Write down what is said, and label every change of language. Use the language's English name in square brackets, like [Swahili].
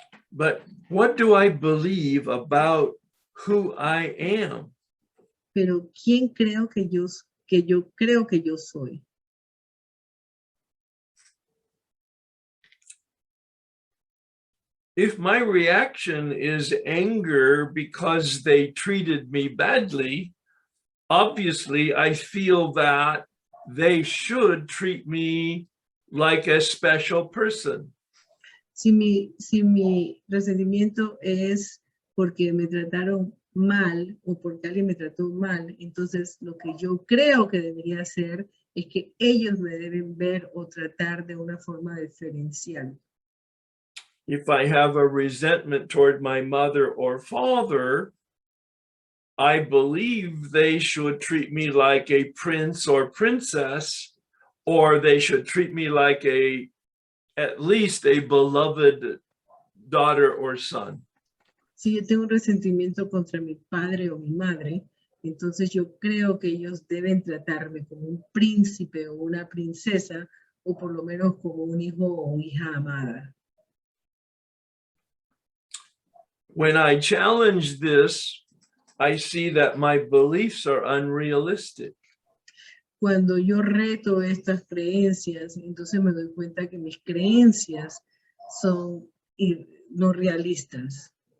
[English] But what do I believe about who I am? [Spanish] Pero ¿quién creo que yo creo que yo soy? [English] If my reaction is anger because they treated me badly, obviously I feel that they should treat me like a special person. [Spanish] Si mi resentimiento es porque me trataron mal o porque alguien me trató mal, entonces lo que yo creo que debería hacer es que ellos me deben ver o tratar de una forma diferencial. [English] If I have a resentment toward my mother or father, I believe they should treat me like a prince or princess, or they should treat me like at least a beloved daughter or son. [Spanish] Si yo tengo un resentimiento contra mi padre o mi madre, entonces yo creo que ellos deben tratarme como un príncipe o una princesa, o por lo menos como un hijo o hija amada. [English] When I challenge this, I see that my beliefs are unrealistic. [Spanish] Cuando yo reto estas creencias, entonces me doy cuenta que mis creencias son no realistas.